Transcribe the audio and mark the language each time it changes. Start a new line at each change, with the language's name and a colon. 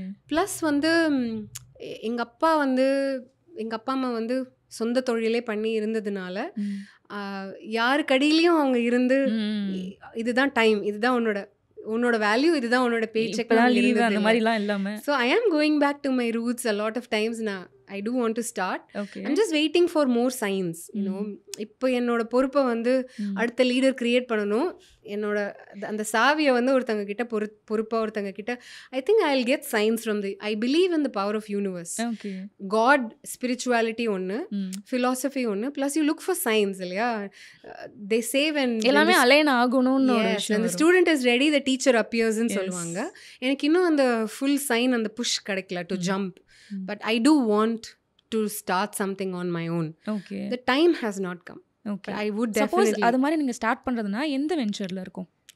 Tamil: Plus வந்து எங்கள் அப்பா அம்மா வந்து சொந்த தொழிலே பண்ணி இருந்ததுனால யாரு கடியிலையும் அவங்க இருந்து இதுதான் டைம், இதுதான் உன்னோட வேல்யூ, இதுதான் உன்னோட பேச்செக் அந்த மாதிரிலாம் இல்லாமல்.
English: So I am going back to my roots a lot of times. I do want to start. I'm just waiting for more signs, you know.
Tamil: இப்போ என்னோட பொறுப்பை வந்து அடுத்த லீடர் கிரியேட் பண்ணணும். என்னோட அந்த சாவியை வந்து ஒருத்தங்க கிட்ட
English: பொறுப்பாக ஒருத்தங்க கிட்ட I think I will get signs from I believe in the power of universe. God, spirituality ஒன்று, philosophy ஒன்று, plus you look for signs இல்லையா? They save and
Tamil: எல்லாமே அலைன் ஆகணும்னு. அந்த
English: student is ready, the teacher அப்பியர்ஸ்ன்னு
Tamil: சொல்லுவாங்க. எனக்கு இன்னும் அந்த ஃபுல் சைன், அந்த புஷ் கிடைக்கல to jump.
English: But I do want to start something on my own. Okay. The time has not come. Okay. But I would definitely.
Tamil: Suppose அது மாதிரி நீங்க start பண்றதுனா எந்த வெஞ்சர்ல இருக்கும்?